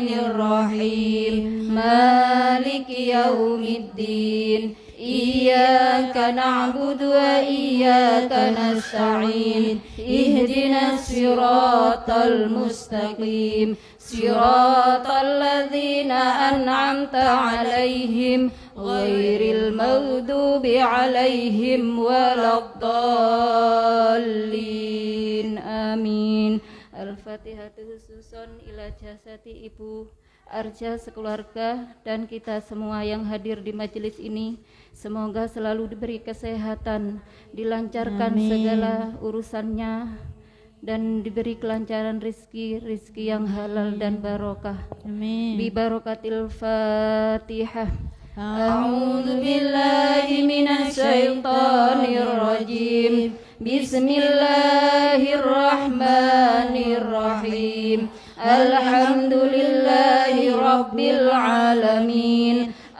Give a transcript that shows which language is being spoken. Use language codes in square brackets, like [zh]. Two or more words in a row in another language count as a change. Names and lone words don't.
[ar] الرحيم مالك يوم الدين إياك نعبد وإياك نستعين اهدنا الصراط المستقيم صراط الذين أنعمت عليهم غير المغضوب عليهم ولا الضالين آمين. [id] Al-Fatihah [ar] خصوصا إلى [id] jasati Ibu Arja sekeluarga dan kita semua yang hadir di majelis ini, semoga selalu diberi kesehatan, dilancarkan segala urusannya dan diberi kelancaran rizki yang halal dan barokah. Amin. [ar] ببركة الفاتحة. أعوذ بالله من الشيطان الرجيم. بسم الله الرحمن الرحيم. الحمد لله رب العالمين.